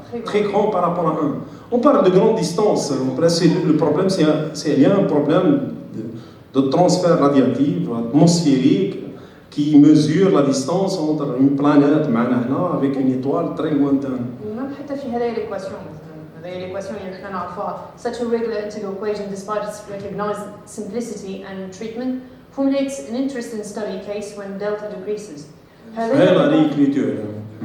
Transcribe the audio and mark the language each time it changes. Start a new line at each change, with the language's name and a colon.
French: Très grand par rapport à 1. On parle de grande distance. Le problème, c'est il y a un problème de transfert radiatif, atmosphérique, qui mesure la distance entre une planète avec une étoile très lointaine. Même
Arabic: حتى في هذه l'équation. هذه l'équation اللي احنا نعرفوها.
English: Such a regular integral equation, despite its recognized simplicity and treatment, formulates an interesting study case when delta decreases.
Arabic: هذه
French: la réécriture.